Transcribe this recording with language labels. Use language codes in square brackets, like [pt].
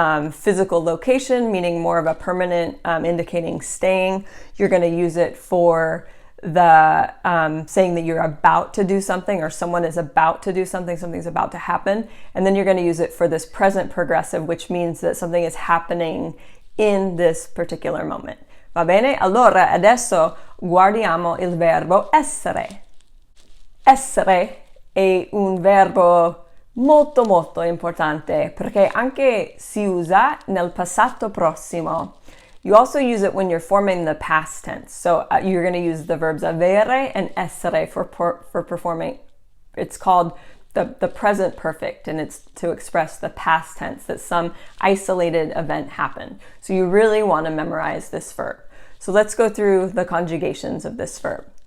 [en] Physical location, meaning more of a permanent, indicating staying. You're going to use it for the saying that you're about to do something, or someone is about to do something, something's about to happen. And then you're going to use it for this present progressive, which means that something is happening in this particular moment. [it] Va bene? Allora adesso guardiamo il verbo essere. Essere è un verbo molto molto importante perché anche si usa nel passato prossimo. [en] You also use it when you're forming the past tense. So you're going to use the verbs avere and essere for performing. It's called the present perfect, and it's to express the past tense, that some isolated event happened. So you really want to memorize this verb. So let's go through the conjugations of this verb.